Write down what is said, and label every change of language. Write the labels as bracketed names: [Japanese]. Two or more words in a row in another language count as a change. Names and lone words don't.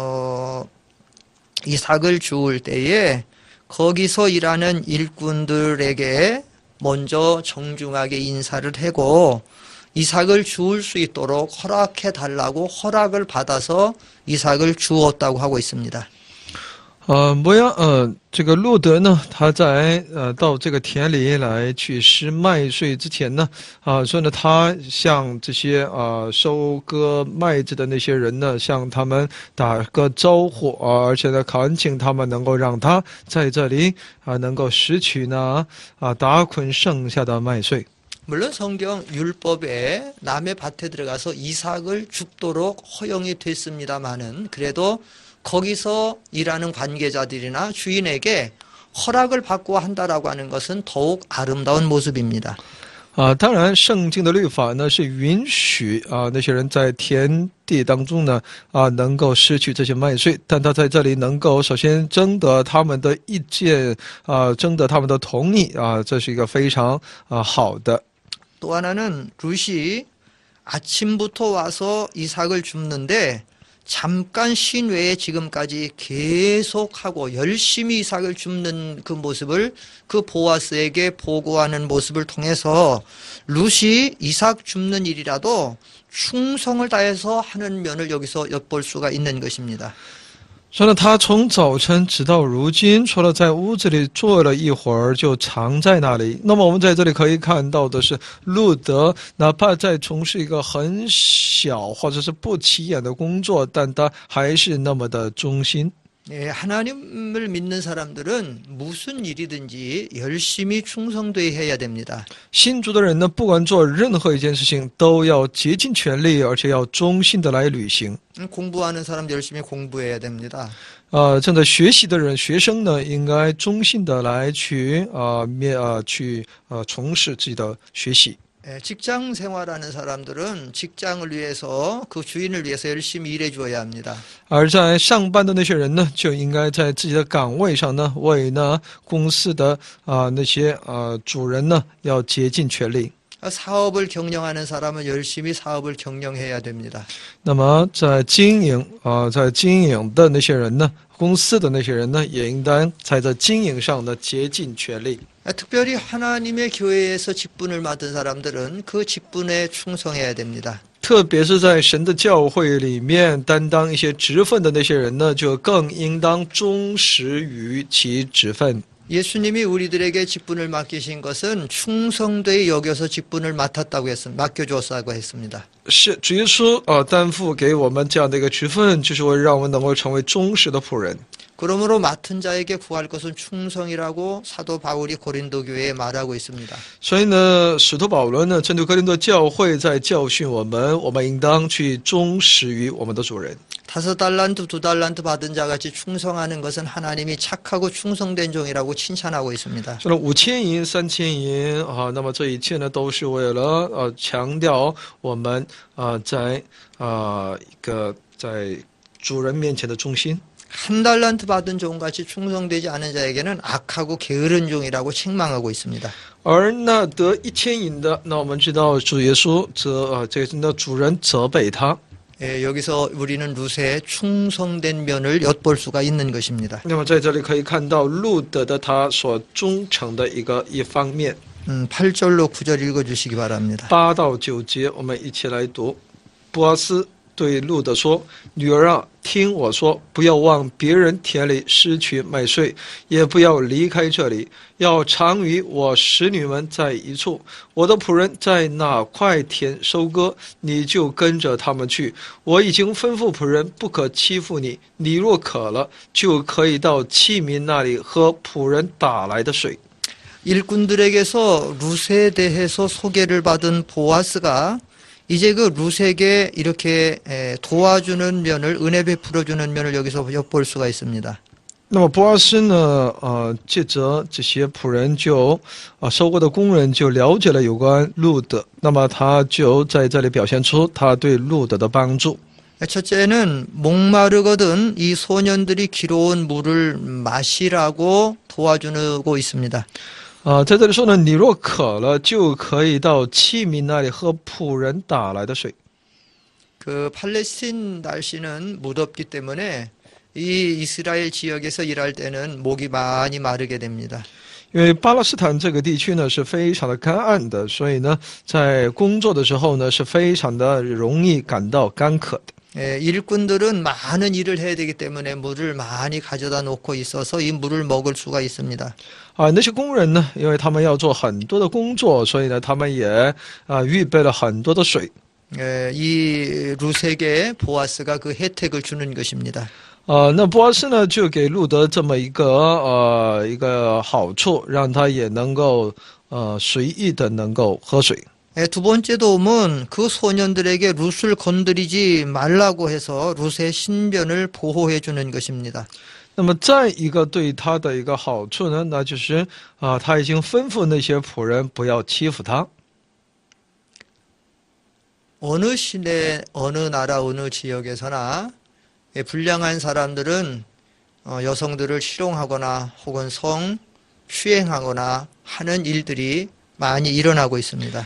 [Korean] 이삭을 주울 때에 거기서 일하는 일꾼들에게 먼저 정중하게 인사를 하고 이삭을 주울 수 있도록 허락해 달라고 허락을 받아서 이삭을 주었다고 하고 있습니다. [Chinese] 这个路德呢，他在到这个田里来去拾麦穗之前呢，所以呢，他向这些收割麦子的那些人呢，向他们打个招呼而且呢，恳请他们能够让他在这里能够拾取呢打捆剩下的麦穗。 [Korean] 물론 성경 율법에 남의 밭에 들어가서 이삭을 줍도록 허용이 됐습니다마는 그래도 거기서 일하는 관계자들이나 주인에게 허락을 받고 한다라고 하는 것은 더욱 아름다운 모습입니다. [Chinese] 当然，圣经的律法呢是允许那些人在田地当中呢能够失去这些麦穗，但他在这里能够首先征得他们的意见征得他们的同意这是一个非常好的。 [Korean] 또 하나는 룻이 아침부터 와서 이삭을 줍는데 잠깐 쉰 외에 지금까지 계속하고 열심히 이삭을 줍는 그 모습을 그 보아스에게 보고하는 모습을 통해서 룻이 이삭 줍는 일이라도 충성을 다해서 하는 면을 여기서 엿볼 수가 있는 것입니다. [Chinese] 说呢，他从早晨直到如今，除了在屋子里坐了一会儿，就常在那里。那么我们在这里可以看到的是，路德哪怕在从事一个很小或者是不起眼的工作，但他还是那么的忠心。 [Korean] 예, 하나님을 믿는 사람들은 무슨 일이든지 열심히 충성되어야 됩니다. [Chinese] 信主的人呢，不管做任何一件事情，都要竭尽全力，而且要忠心的来履行。 [Korean] 공부하는 사람 열심히 공부해야 됩니다. [Chinese] 正在学习的人，学生呢，应该忠心的来去从事自己的学习。 [Korean] 예, 직장 생활하는 사람들은 직장을 위해서 그 주인을 위해서 열심히 일해 주어야 합니다. [Chinese] 而在上班的那些人呢，就应该在自己的岗位上呢，为呢公司的那些主人呢，要竭尽全力。 [Korean] 사업을 경영하는 사람은 열심히 사업을 경영해야 됩니다. [Chinese] 那么在经营的那些人呢，公司的那些人呢，也应当在这经营上呢竭尽全力。 [Korean] 특별히 하나님의 교회에서 직분을 맡은 사람들은 그 직분에 충성해야 됩니다. [Chinese] 特别是在神的教会里面担当一些职分的那些人呢，就更应当忠实于其职分。 [Korean] 예수님이 우리들에게 직분을 맡기신 것은 충성되이 여겨서 직분을 맡겨주었다고 했습니다. [Chinese] 是主耶稣担负给我们这样的一个职分，就是为让我们能够成为忠实的仆人。 [Korean] 그러므로 맡은 자에게 구할 것은 충성이라고 사도 바울이 고린도 교회에 말하고 있습니다. [Chinese] 所以呢，使徒保罗呢，针对哥林多教会在教训我们应当去忠实于我们的主人。 [Korean] 5달란트, 2달란트 받은 자같이 충성하는 것은 하나님이 착하고 충성된 종이라고 칭찬하고 있습니다. [Chinese] 说了5000银、3000银那么这一切呢，都是为了强调我们在在主人面前的忠心。 [Korean] 1달란트 받은 종같이 충성되지 않은 자에게는 악하고 게으른 종이라고 책망하고 있습니다. [Chinese] 而那得1000银的，那我们知道主耶稣这个主人责备他。 [Korean] 예, 여기서 우리는 룻의 충성된 면을 엿볼 수가 있는 것입니다. [Chinese] 那么在这里可以看到路德的他所忠诚的一方面。 [Korean] 8절로 9절 읽어주시기 바랍니다. [Chinese] 8 到9节，我们一起来读。波阿斯对路德说：“女儿啊，听我说，不要往别人田里拾取麦穗，也不要离开这里，要常与我使女们在一处。我的仆人在哪块田收割，你就跟着他们去。我已经吩咐仆人不可欺负你。你若渴了，就可以到器民那里喝仆人打来的水。” [Korean] 일꾼들에게서 룻에 대해서 소개를 받은 보아스가 이제 그 룻에게 이렇게 도와주는 면을 은혜 베풀어주는 면을 여기서 엿볼 수가 있습니다. [Chinese] 那么波阿斯呢？借着这些仆人收割的工人就了解了有关路德，那么他就在这里表现出他对路德的帮助。 [Korean] 첫째는 목마르거든 이 소년들이 길어온 물을 마시라고 도와주고 있습니다. [Chinese] 在这里说呢，你若渴了，就可以到器皿那里喝仆人打来的水。 [Korean] 그 팔레스틴 날씨는 무덥기 때문에 이 이스라엘 지역에서 일할 때는 목이 많이 마르게 됩니다. [Chinese] 因为巴勒斯坦这个地区呢是非常的干旱的，所以呢，在工作的时候呢是非常的容易感到干渴的。 [Korean] 일꾼들은 많은 일을 해야 되기 때문에 물을 많이 가져다 놓고 있어서 이 물을 먹을 수가 있습니다. [Chinese] 那些工人呢，因为他们要做很多的工作，所以呢，他们也预备了很多的水。 [Korean] 이 룻에게 보아스가 그 혜택을 주는 것입니다. [Chinese] 那波阿斯呢就给路德这么一个好处，让他也能够随意的能够喝水。 [Korean] 두 번째 도움은 그 소년들에게 룻을 건드리지 말라고 해서 룻의 신변을 보호해 주는 것입니다. [Chinese] 那么再一个对他的一个好处呢，那就是他已经吩咐那些仆人不要欺负他。 [Korean] 어느 시대, 어느 나라, 어느 지역에서나 불량한 사람들은 여성들을 실용하거나 혹은 성 추행하거나 하는 일들이 많이 일어나고 있습니다.